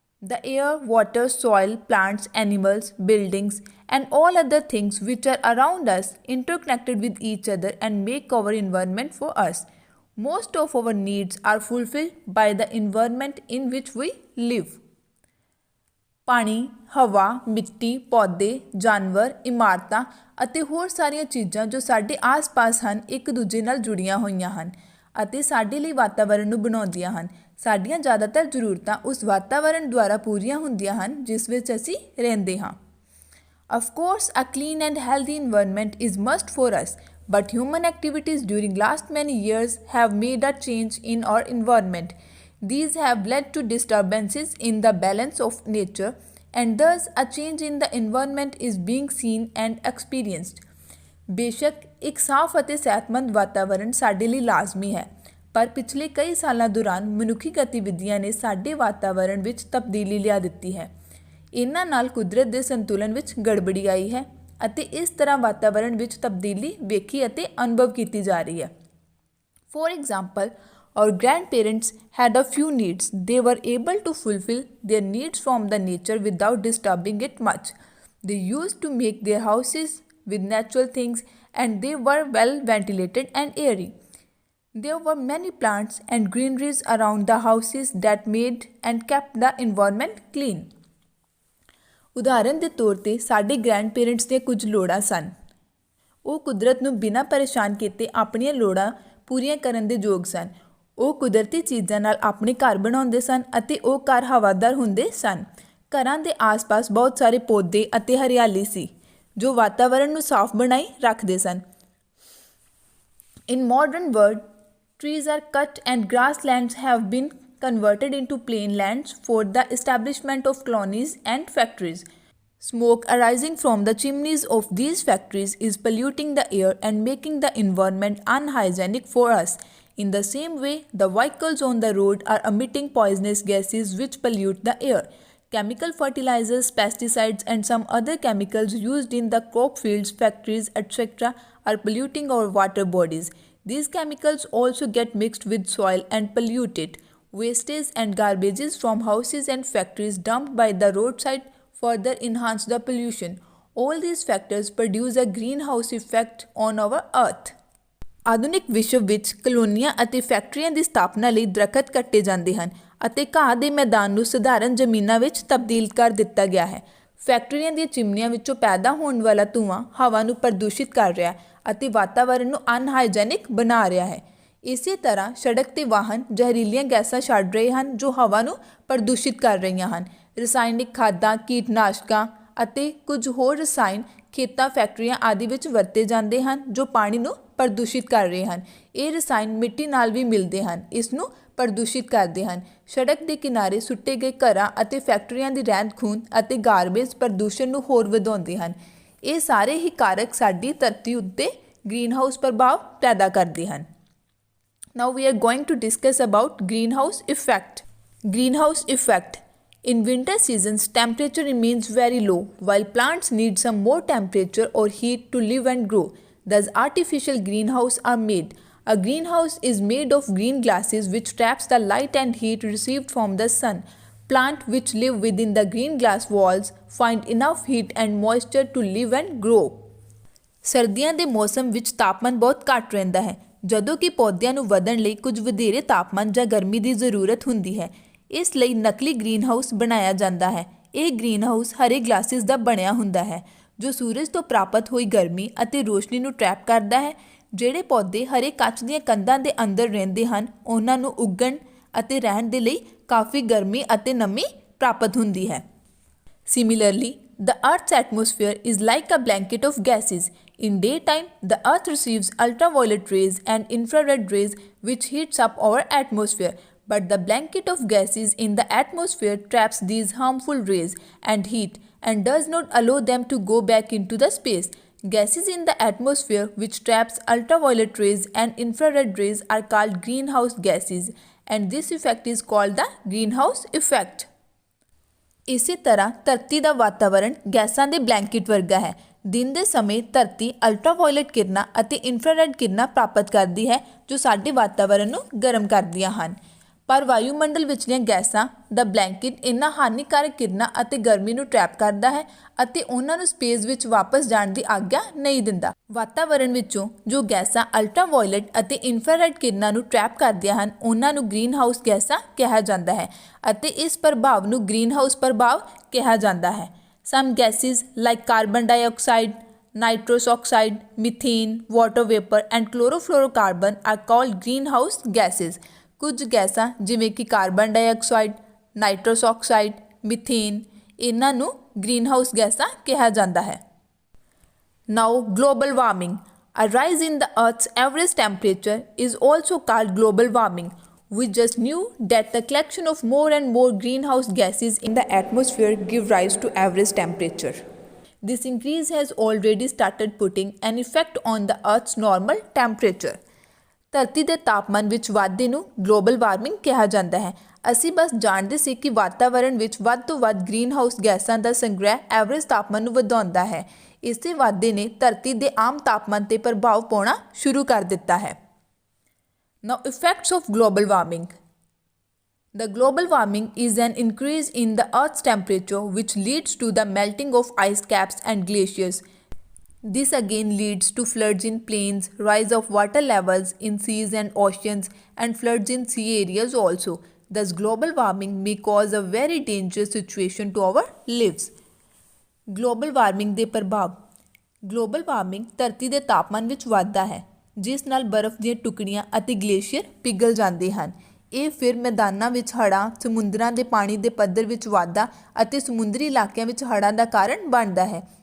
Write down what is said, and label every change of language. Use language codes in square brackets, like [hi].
[en] The air, water, soil, plants, animals, buildings, and all other things which are around us interconnected with each other and make our environment for us. Most of our needs are fulfilled by the environment in which we live. [pa] ਪਾਣੀ, ਹਵਾ, ਮਿੱਟੀ, ਪੌਦੇ, ਜਾਨਵਰ, ਇਮਾਰਤਾਂ ਅਤੇ ਹੋਰ ਸਾਰੀਆਂ ਚੀਜ਼ਾਂ ਜੋ ਸਾਡੇ ਆਸ-ਪਾਸ ਹਨ ਇੱਕ ਦੂਜੇ ਨਾਲ ਜੁੜੀਆਂ ਹੋਈਆਂ ਹਨ ਅਤੇ ਸਾਡੇ ਲਈ ਵਾਤਾਵਰਣ ਨੂੰ ਬਣਾਉਂਦੀਆਂ ਹਨ। ਸਾਡੀਆਂ ਜ਼ਿਆਦਾਤਰ ਜ਼ਰੂਰਤਾਂ ਉਸ ਵਾਤਾਵਰਣ ਦੁਆਰਾ ਪੂਰੀਆਂ ਹੁੰਦੀਆਂ ਹਨ ਜਿਸ ਵਿੱਚ ਅਸੀਂ ਰਹਿੰਦੇ ਹਾਂ। [en] Of course, a clean and healthy environment is must for us, but human activities during last many years have made a change in our environment. These have led to disturbances in the balance of nature, and thus a change in the environment is being seen and experienced. [pa] ਬੇਸ਼ੱਕ ਇੱਕ ਸਾਫ਼ ਅਤੇ ਸਿਹਤਮੰਦ ਵਾਤਾਵਰਣ ਸਾਡੇ ਲਈ ਲਾਜ਼ਮੀ ਹੈ, ਪਰ ਪਿਛਲੇ ਕਈ ਸਾਲਾਂ ਦੌਰਾਨ ਮਨੁੱਖੀ ਗਤੀਵਿਧੀਆਂ ਨੇ ਸਾਡੇ ਵਾਤਾਵਰਣ ਵਿੱਚ ਤਬਦੀਲੀ ਲਿਆ ਦਿੱਤੀ ਹੈ। ਇਹਨਾਂ ਨਾਲ ਕੁਦਰਤ ਦੇ ਸੰਤੁਲਨ ਵਿੱਚ ਗੜਬੜੀ ਆਈ ਹੈ ਅਤੇ ਇਸ ਤਰ੍ਹਾਂ ਵਾਤਾਵਰਣ ਵਿੱਚ ਤਬਦੀਲੀ ਵੇਖੀ ਅਤੇ ਅਨੁਭਵ ਕੀਤੀ ਜਾ ਰਹੀ ਹੈ। [en] For example, our grandparents had a few needs. They were able to fulfill their needs from the nature without disturbing it much. They used to make their houses with natural things and they were well ventilated and airy. There were many plants and greeneries around the houses that made and kept the environment clean. [pa] ਉਦਾਹਰਨ ਦੇ ਤੌਰ 'ਤੇ ਸਾਡੇ ਗ੍ਰੈਂਡਪੇਰੈਂਟਸ ਦੀਆਂ ਕੁਝ ਲੋੜਾਂ ਸਨ। ਉਹ ਕੁਦਰਤ ਨੂੰ ਬਿਨਾਂ ਪਰੇਸ਼ਾਨ ਕੀਤੇ ਆਪਣੀਆਂ ਲੋੜਾਂ ਪੂਰੀਆਂ ਕਰਨ ਦੇ ਯੋਗ ਸਨ। ਉਹ ਕੁਦਰਤੀ ਚੀਜ਼ਾਂ ਨਾਲ ਆਪਣੇ ਘਰ ਬਣਾਉਂਦੇ ਸਨ ਅਤੇ ਉਹ ਘਰ ਹਵਾਦਾਰ ਹੁੰਦੇ ਸਨ। ਘਰਾਂ ਦੇ ਆਸ-ਪਾਸ ਬਹੁਤ ਸਾਰੇ ਪੌਦੇ ਅਤੇ ਹਰਿਆਲੀ ਸੀ ਜੋ ਵਾਤਾਵਰਣ ਨੂੰ ਸਾਫ਼ ਬਣਾਈ ਰੱਖਦੇ ਸਨ। [en] In modern world, trees are cut and grasslands have been converted into plain lands for the establishment of colonies and factories. Smoke arising from the chimneys of these factories is polluting the air and making the environment unhygienic for us. In the same way, the vehicles on the road are emitting poisonous gases which pollute the air. Chemical fertilizers, pesticides, and some other chemicals used in the crop fields, factories, etc. are polluting our water bodies. These chemicals also get mixed with soil and pollute it. Wastes and garbages from houses and factories dumped by the roadside further enhance the pollution. All these factors produce a greenhouse effect on our earth. [pa] ਆਧੁਨਿਕ ਵਿਸ਼ਵ ਵਿੱਚ ਕਲੋਨੀਆਂ ਅਤੇ ਫੈਕਟਰੀਆਂ ਦੀ ਸਥਾਪਨਾ ਲਈ ਦਰੱਖਤ ਕੱਟੇ ਜਾਂਦੇ ਹਨ ਅਤੇ ਘਾਹ ਦੇ ਮੈਦਾਨ ਨੂੰ ਸਧਾਰਨ ਜ਼ਮੀਨਾਂ ਵਿੱਚ ਤਬਦੀਲ ਕਰ ਦਿੱਤਾ ਗਿਆ ਹੈ। ਫੈਕਟਰੀਆਂ ਦੀਆਂ ਚਿਮਨੀਆਂ ਵਿੱਚੋਂ ਪੈਦਾ ਹੋਣ ਵਾਲਾ ਧੂੰਆਂ ਹਵਾ ਨੂੰ ਪ੍ਰਦੂਸ਼ਿਤ ਕਰ ਰਿਹਾ ਅਤੇ ਵਾਤਾਵਰਣ ਨੂੰ ਅਨਹਾਈਜੈਨਿਕ ਬਣਾ ਰਿਹਾ ਹੈ। ਇਸੇ ਤਰ੍ਹਾਂ ਸੜਕ 'ਤੇ ਵਾਹਨ ਜ਼ਹਿਰੀਲੀਆਂ ਗੈਸਾਂ ਛੱਡ ਰਹੇ ਹਨ ਜੋ ਹਵਾ ਨੂੰ ਪ੍ਰਦੂਸ਼ਿਤ ਕਰ ਰਹੀਆਂ ਹਨ। ਰਸਾਇਣਿਕ ਖਾਦਾਂ, ਕੀਟਨਾਸ਼ਕਾਂ ਅਤੇ ਕੁਝ ਹੋਰ ਰਸਾਇਣ ਖੇਤਾਂ, ਫੈਕਟਰੀਆਂ ਆਦਿ ਵਿੱਚ ਵਰਤੇ ਜਾਂਦੇ ਹਨ ਜੋ ਪਾਣੀ ਨੂੰ ਪ੍ਰਦੂਸ਼ਿਤ ਕਰ ਰਹੇ ਹਨ। ਇਹ ਰਸਾਇਣ ਮਿੱਟੀ ਨਾਲ ਵੀ ਮਿਲਦੇ ਹਨ, ਇਸ ਨੂੰ ਪ੍ਰਦੂਸ਼ਿਤ ਕਰਦੇ ਹਨ। ਸੜਕ ਦੇ ਕਿਨਾਰੇ ਸੁੱਟੇ ਗਏ ਘਰਾਂ ਅਤੇ ਫੈਕਟਰੀਆਂ ਦੀ ਰਹਿੰਦ ਖੂੰਹਦ ਅਤੇ ਗਾਰਬੇਜ ਪ੍ਰਦੂਸ਼ਣ ਨੂੰ ਹੋਰ ਵਧਾਉਂਦੇ ਹਨ। ਇਹ ਸਾਰੇ ਹੀ ਕਾਰਕ ਸਾਡੀ ਧਰਤੀ ਉੱਤੇ ਗ੍ਰੀਨਹਾਊਸ ਪ੍ਰਭਾਵ ਪੈਦਾ ਕਰਦੇ ਹਨ। [en] Now we are going to discuss about greenhouse effect. Greenhouse effect. In winter seasons, temperature remains very low, while plants need some more temperature or heat to live and grow. Thus, artificial greenhouses are made. A greenhouse is made of green glasses which traps the light and heat received from the sun. Plants which live within the green glass walls find enough heat and moisture to live and grow. [pa] ਸਰਦੀਆਂ ਦੇ ਮੌਸਮ ਵਿੱਚ ਤਾਪਮਾਨ ਬਹੁਤ ਘੱਟ ਰਹਿੰਦਾ ਹੈ, ਜਦੋਂ ਕਿ ਪੌਦਿਆਂ ਨੂੰ ਵਧਣ ਲਈ ਕੁਝ ਵਧੇਰੇ ਤਾਪਮਾਨ ਜਾਂ ਗਰਮੀ ਦੀ ਜ਼ਰੂਰਤ ਹੁੰਦੀ ਹੈ। ਇਸ ਲਈ ਨਕਲੀ ਗ੍ਰੀਨਹਾਊਸ ਬਣਾਇਆ ਜਾਂਦਾ ਹੈ। ਇਹ ਗ੍ਰੀਨਹਾਊਸ ਹਰੇ ਗਲਾਸਿਸ ਦਾ ਬਣਿਆ ਹੁੰਦਾ ਹੈ ਜੋ ਸੂਰਜ ਤੋਂ ਪ੍ਰਾਪਤ ਹੋਈ ਗਰਮੀ ਅਤੇ ਰੋਸ਼ਨੀ ਨੂੰ ਟਰੈਪ ਕਰਦਾ ਹੈ। ਜਿਹੜੇ ਪੌਦੇ ਹਰੇ ਕੱਚ ਦੀਆਂ ਕੰਧਾਂ ਦੇ ਅੰਦਰ ਰਹਿੰਦੇ ਹਨ ਉਹਨਾਂ ਨੂੰ ਉੱਗਣ ਅਤੇ ਰਹਿਣ ਦੇ ਲਈ ਕਾਫੀ ਗਰਮੀ ਅਤੇ ਨਮੀ ਪ੍ਰਾਪਤ ਹੁੰਦੀ ਹੈ। [en] Similarly, the Earth's atmosphere is like a blanket of gases. In daytime, the Earth receives ultraviolet rays and infrared rays which heats up our atmosphere. But the blanket of gases in the atmosphere traps these harmful rays and heat and does not allow them to go back into the space. Gases in the atmosphere which traps ultraviolet rays and infrared rays are called greenhouse gases, and this effect is called the greenhouse effect. [pa] ਇਸੇ ਤਰ੍ਹਾਂ ਧਰਤੀ ਦਾ ਵਾਤਾਵਰਣ ਗੈਸਾਂ ਦੇ blanket ਵਰਗਾ ਹੈ। ਦਿਨ ਦੇ ਸਮੇਂ ਧਰਤੀ ਅਲਟਰਾਵਾਇਲਟ ਕਿਰਨਾਂ ਅਤੇ ਇਨਫਰਾਰੈੱਡ ਕਿਰਨਾਂ ਪ੍ਰਾਪਤ ਕਰਦੀ ਹੈ ਜੋ ਸਾਡੇ ਵਾਤਾਵਰਣ ਨੂੰ ਗਰਮ ਕਰਦੀਆਂ ਹਨ। ਪਰ ਵਾਯੂਮੰਡਲ ਵਿਚਲੀਆਂ ਗੈਸਾਂ ਦਾ ਬਲੈਂਕਟ ਇਹਨਾਂ ਹਾਨੀਕਾਰਕ ਕਿਰਨਾਂ ਅਤੇ ਗਰਮੀ ਨੂੰ ਟਰੈਪ ਕਰਦਾ ਹੈ ਅਤੇ ਉਹਨਾਂ ਨੂੰ ਸਪੇਸ ਵਿੱਚ ਵਾਪਸ ਜਾਣ ਦੀ ਆਗਿਆ ਨਹੀਂ ਦਿੰਦਾ। ਵਾਤਾਵਰਣ ਵਿੱਚੋਂ ਜੋ ਗੈਸਾਂ ਅਲਟਰਾਵਾਇਲਟ ਅਤੇ ਇਨਫਰਾਰੈੱਡ ਕਿਰਨਾਂ ਨੂੰ ਟਰੈਪ ਕਰਦੀਆਂ ਹਨ ਉਹਨਾਂ ਨੂੰ ਗ੍ਰੀਨ ਹਾਊਸ ਗੈਸਾਂ ਕਿਹਾ ਜਾਂਦਾ ਹੈ ਅਤੇ ਇਸ ਪ੍ਰਭਾਵ ਨੂੰ ਗ੍ਰੀਨ ਹਾਊਸ ਪ੍ਰਭਾਵ ਕਿਹਾ ਜਾਂਦਾ ਹੈ। [en] Some gases like carbon dioxide, nitrous oxide, methane, water vapor and chlorofluorocarbon are called greenhouse gases. [pa] ਕੁਝ ਗੈਸਾਂ ਜਿਵੇਂ ਕਿ ਕਾਰਬਨ ਡਾਈਆਕਸਾਈਡ, ਨਾਈਟਰਸ ਆਕਸਾਈਡ, ਮੀਥੇਨ ਇਹਨਾਂ ਨੂੰ ਗ੍ਰੀਨ ਹਾਊਸ ਗੈਸਾਂ ਕਿਹਾ ਜਾਂਦਾ ਹੈ। [en] Now global warming. A rise in the Earth's average temperature is also called global warming. We just knew that the collection of more and more greenhouse gases in the atmosphere give rise to average temperature. This increase has already started putting an effect on the Earth's normal temperature. [pa] ਧਰਤੀ ਦੇ ਤਾਪਮਾਨ ਵਿੱਚ ਵਾਧੇ ਨੂੰ global warming ਕਿਹਾ ਜਾਂਦਾ ਹੈ। ਅਸੀਂ ਬਸ ਜਾਣਦੇ ਸੀ ਕਿ ਵਾਤਾਵਰਣ ਵਿੱਚ ਵੱਧ ਤੋਂ ਵੱਧ ਗ੍ਰੀਨ ਹਾਊਸ ਗੈਸਾਂ ਦਾ ਸੰਗ੍ਰਹਿ ਐਵਰੇਜ ਤਾਪਮਾਨ ਨੂੰ ਵਧਾਉਂਦਾ ਹੈ। ਇਸੇ ਵਾਧੇ ਨੇ ਧਰਤੀ ਦੇ ਆਮ ਤਾਪਮਾਨ 'ਤੇ ਪ੍ਰਭਾਵ ਪਾਉਣਾ ਸ਼ੁਰੂ ਕਰ ਦਿੱਤਾ ਹੈ। [en] Now, effects of global warming. The global warming is an increase in the Earth's temperature which leads to the melting of ice caps and glaciers. This again leads to floods in plains, rise of water levels in seas and oceans, and floods in sea areas also. Thus, global warming may cause a very dangerous situation to our lives. [pa] Global warming ਦੇ ਪ੍ਰਭਾਵ। Global warming ਧਰਤੀ ਦੇ ਤਾਪਮਾਨ ਵਿੱਚ ਵਾਧਾ ਹੈ ਜਿਸ ਨਾਲ ਬਰਫ਼ ਦੀਆਂ ਟੁਕੜੀਆਂ ਅਤੇ ਗਲੇਸ਼ੀਅਰ ਪਿਘਲ ਜਾਂਦੇ ਹਨ। ਇਹ ਫਿਰ ਮੈਦਾਨਾਂ ਵਿੱਚ ਹੜ੍ਹਾਂ, ਸਮੁੰਦਰਾਂ ਦੇ ਪਾਣੀ ਦੇ ਪੱਧਰ ਵਿੱਚ ਵਾਧਾ ਅਤੇ ਸਮੁੰਦਰੀ ਇਲਾਕਿਆਂ ਵਿੱਚ ਹੜ੍ਹਾਂ ਦਾ ਕਾਰਨ ਬਣਦਾ ਹੈ।